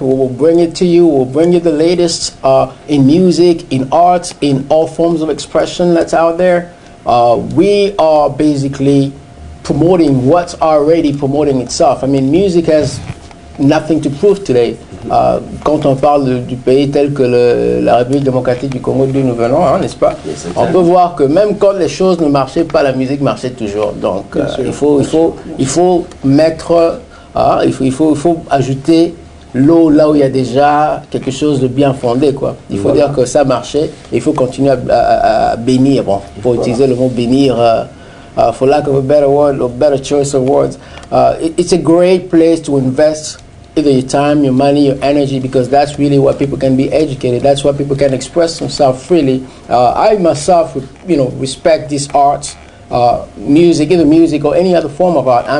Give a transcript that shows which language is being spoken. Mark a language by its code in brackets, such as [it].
[en] We will bring it to you. We'll bring you the latest in music, in art, in all forms of expression that's out there. We are basically promoting what's already promoting itself. I mean, music has nothing to prove today. [fr] Quand on parle du pays tel que la République démocratique du Congo d'où nous venons, hein, n'est-ce pas? [en] Yes, [fr] On peut voir que même quand les choses ne marchaient pas, la musique marchait toujours. Donc il faut mettre, il faut ajouter l'eau là où il y a déjà quelque chose de bien fondé, quoi. Il faut dire que ça marchait et il faut continuer à bénir. Bon, il faut utiliser le mot bénir. [en] For lack of a better word, or better choice of words, it's a great place to invest either your time, your money, your energy, because that's really where people can be educated. That's where people can express themselves freely. I myself, respect these arts, music, either music or any other form of art.